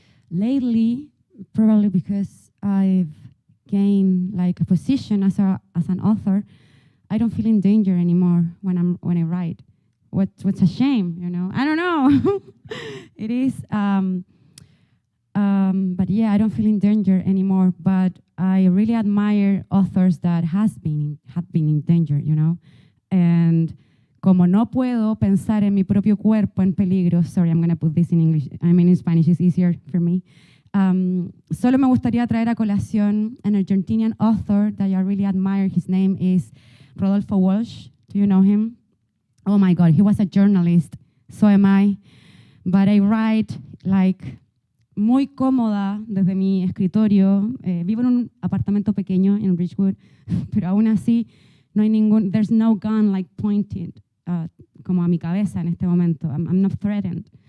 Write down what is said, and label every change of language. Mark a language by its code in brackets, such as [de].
[en] Lately, probably because I've gained like a position as an author, I don't feel in danger anymore when I write. What's a shame, you know? I don't know. It is. But yeah, I don't feel in danger anymore. But I really admire authors that have been in danger, you know. And [es] como no puedo pensar en mi propio cuerpo en peligro, [en] sorry, I'm going to put this in English. I mean in Spanish, it's easier for me. [es] Solo me gustaría traer a colación [en] an Argentinian author that I really admire. His name is Rodolfo Walsh. Do you know him? Oh my God, he was a journalist. So am I. But I write like [es] muy cómoda desde mi escritorio. Vivo en un apartamento pequeño en Ridgewood, pero aún así no hay [en] there's no gun like pointed [es] como a mi cabeza en este momento. [en] I'm not threatened.